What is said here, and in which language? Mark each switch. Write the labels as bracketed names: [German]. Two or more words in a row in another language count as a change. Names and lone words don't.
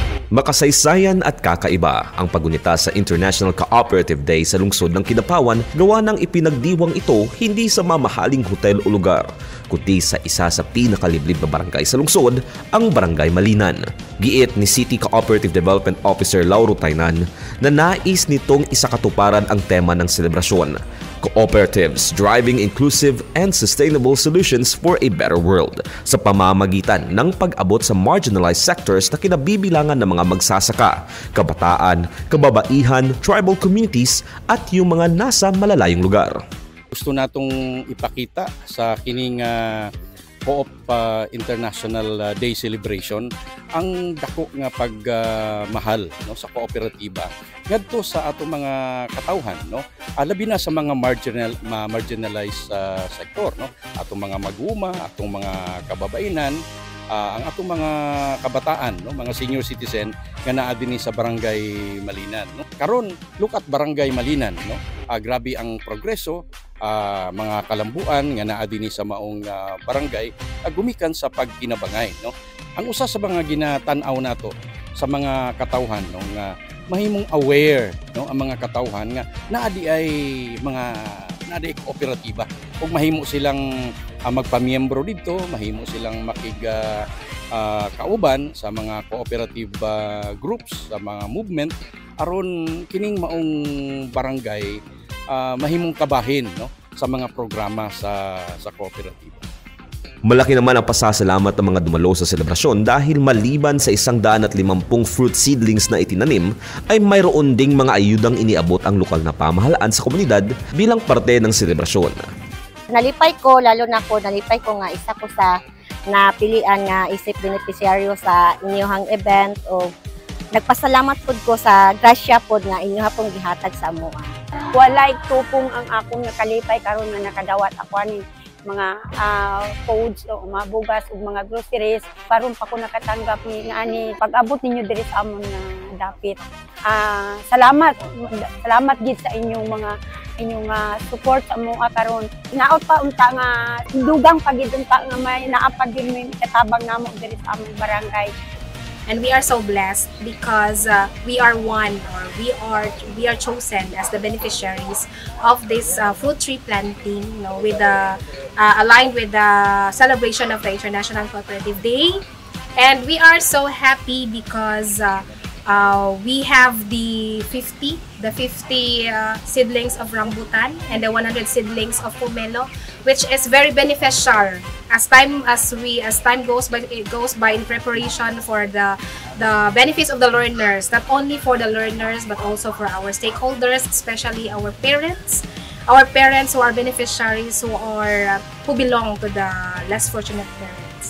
[Filipino] Makasaysayan at kakaiba ang pagunita sa International Cooperative Day sa lungsod ng Kidapawan gawa ng ipinagdiwang ito hindi sa mamahaling hotel o lugar, kundi sa isa sa pinakaliblib na barangay sa lungsod, ang Barangay Malinan. Giit ni City Cooperative Development Officer Lauro Tainan na nais nitong isakatuparan ang tema ng selebrasyon, [English] Cooperatives Driving Inclusive and Sustainable Solutions for a Better World, [Filipino] sa pamamagitan ng pag-abot sa [English] marginalized sectors [Filipino] na kinabibilangan ng mga magsasaka, kabataan, kababaihan, [English] tribal communities [Filipino] at yung mga nasa malalayong lugar. [Cebuano] Gusto natong ipakita sa kining Co-op International Day Celebration ang dako nga pagmahal sa kooperatiba ngadto sa ato mga katawhan, labi na sa mga [English] marginalized sector, [Cebuano] atong mga maguma, atong mga kababainan, ang atong mga kabataan, mga [English] senior citizen [Cebuano] nga naa dinhi sa Barangay Malinan. Karon [English] look at [Cebuano] Barangay Malinan, grabe ang progreso, mga kalambuan nga naa dinhi sa maong barangay gumikan sa pagkinabangay. Ang usa sa mga ginatan-aw nato sa mga katawhan nga mahimong aware, ang mga katawhan nga naa di ay mga kooperatiba ug mahimo silang magpamiyembro dito, mahimo silang kauban sa mga [English] cooperative groups, [Cebuano] sa mga movement aron kining maong barangay mahimong kabahin sa mga programa sa kooperatiba. [Filipino] Malaki naman ang pasasalamat ng mga dumalo sa selebrasyon dahil maliban sa 150 [English] fruit seedlings [Filipino] na itinanim, ay mayroon ding mga ayudang iniabot ang lokal na pamahalaan sa komunidad bilang parte ng selebrasyon. [Cebuano] Nalipay ko nga isa ko sa napilian nga isip beneficiaryo sa inyong event o nagpasalamat pod ko sa grasya pod nga inyo hapong gihatag sa amoa. Walay tupong ang akong nakalipay karon nga nakadawat ako ani mga foods o mga bugas o mga groceries paron pa ko nakatanggap ni nga ani pag-abot ninyo diri sa amon nga dapit. Salamat gid sa inyong mga support sa amoa karon. Naot pa unta nga dugang pagid unta nga may naapag gyud may katabang namo diri sa among barangay. [English] And we are so blessed because we are one, or we are chosen as the beneficiaries of this fruit tree planting, with aligned with the celebration of the International Cooperative Day. And we are so happy because we have the 50 seedlings of rambutan and the 100 seedlings of pomelo, which is very beneficial as time goes by in preparation for the benefits of the learners, not only for the learners but also for our stakeholders, especially our parents who are beneficiaries who belong to the less fortunate parents.